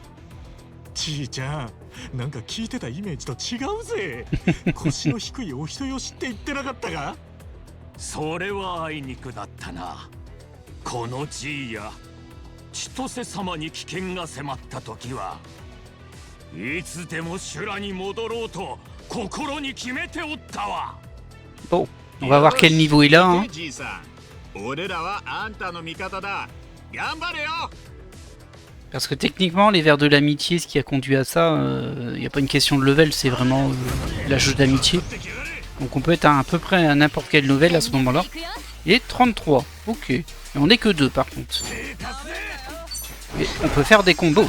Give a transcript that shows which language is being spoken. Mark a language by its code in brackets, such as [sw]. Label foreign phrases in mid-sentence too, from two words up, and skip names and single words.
[ja] じいちゃん、なんか聞いてたイメージと違うぜ。腰の低いお人よしって言ってなかったか？それはあいにくだったな。このジーヤ、千歳様に危険が迫った時はいつでも修羅に戻ろうと心に決めておったわ。 [fr] Bon, on va voir quel niveau il a. Hein. [ja] じいさん、俺らはあんたの味方だ。頑張れよ。 [fr] Parce que techniquement, les vers de l'amitié, ce qui a conduit à ça, il n'y a pas une question de level, c'est vraiment la jauge d'amitié. Donc on peut être à peu près à n'importe quel level à ce moment-là. Et 33, ok. Et on est que 2 par contre. Et on peut faire des combos.